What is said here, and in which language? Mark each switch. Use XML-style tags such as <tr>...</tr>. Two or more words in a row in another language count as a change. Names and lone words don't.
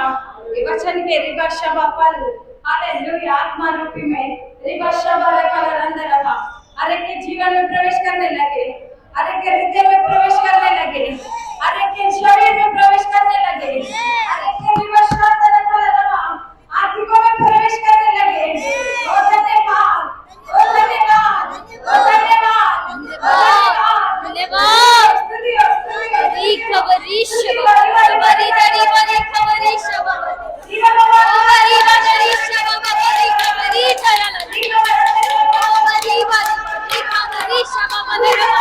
<hi>ये वचन के रिबा शबा फल हालेलुया आत्मा रूपी में रिबा शबा रखा अंदर रखा अरे के जीवन में प्रवेश करने लगे, अरे के हृदय में प्रवेश करने लगे, अरे के शरीर में प्रवेश करने लगे, अरे के रिबा शबा रखा आत्मा में प्रवेश करने लगे। ओ धन्यवाद, ओ धन्यवाद, ओ धन्यवाद, धन्यवाद। स्तुति री खबरी शबा बरी दरी बरी खबरी शबा बरी बरी शबा बरी खबरी चला बरी बरी खबरी शबा बरी</hi>